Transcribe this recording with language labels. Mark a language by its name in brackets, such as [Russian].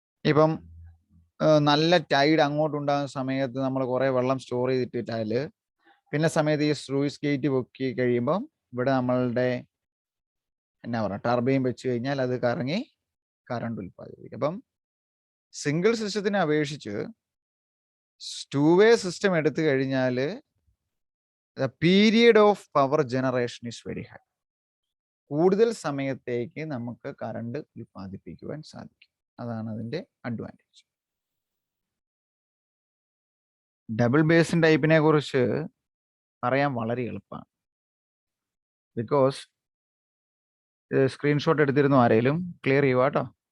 [Malayalam] ഇപ്പം നല്ല ടൈഡ് അങ്ങോട്ടുണ്ടാകുന്ന സമയത്ത് നമ്മൾ കുറേ വെള്ളം സ്റ്റോർ ചെയ്തിട്ടിട്ടാൽ പിന്നെ സമയത്ത് ഈ സ്ലൂയിസ് ഗേറ്റ് പൊക്കി കഴിയുമ്പം ഇവിടെ നമ്മളുടെ എന്നാ പറയുക ടർബൈൻ വെച്ച് കഴിഞ്ഞാൽ അത് കറങ്ങി കറണ്ട് ഉൽപ്പാദിപ്പിക്കും. അപ്പം സിംഗിൾ സിസ്റ്റത്തിനെ അപേക്ഷിച്ച് 2 way സിസ്റ്റം എടുത്തു കഴിഞ്ഞാൽ [English] the period of power generation is very high. [Malayalam] കൂടുതൽ സമയത്തേക്ക് നമുക്ക് കറണ്ട് ഉൽപ്പാദിപ്പിക്കുവാൻ സാധിക്കും. അതാണ് അതിന്റെ അഡ്വാൻറ്റേജ്. ഡബിൾ ബേസിൻ ടൈപ്പിനെ കുറിച്ച് പറയാൻ വളരെ എളുപ്പമാണ്. ബിക്കോസ് സ്ക്രീൻഷോട്ട് എടുത്തിരുന്നു, ആരെങ്കിലും ക്ലിയർ ചെയ്യുക കേട്ടോ.